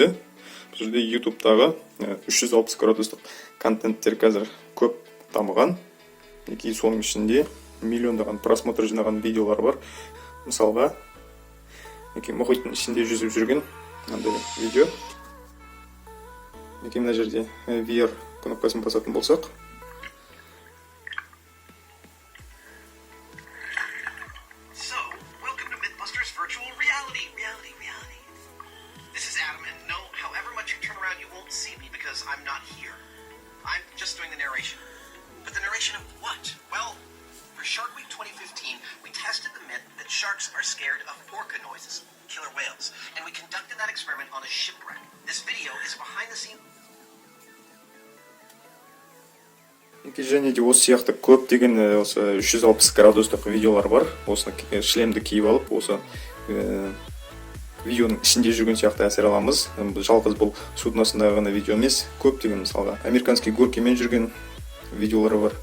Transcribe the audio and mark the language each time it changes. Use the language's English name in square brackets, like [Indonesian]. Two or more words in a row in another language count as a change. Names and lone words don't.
[Kazakh] Бұл жерде YouTube-тағы 360 градустық контенттер қазір көп дамыған. Мінекей соның ішінде миллиондаған просмотр жинаған видеолар бар. Мысалға, мұхиттың ішінде жүзіп жүрген мынандай видео. Мына жерде VR кнопкасын басатын болсақ, [English] I'm not here. I'm just doing the narration. But the narration of what? Well, for Shark Week 2015, we tested the myth that sharks are scared of orca noises, killer whales, and we conducted that experiment on a shipwreck. This video is behind the scenes. [Kazakh] Және де осы сияқты көптеген осы 360 градустық видеолар бар. Осыны шлемді киіп алып, осы видеоның ішінде жүрген сияқты әсер аламыз. Жалғыз бұл суднасындағы ғана видео емес, көптеген мысалға [Russian] американский горкимен [Kazakh] жүрген видеолары бар.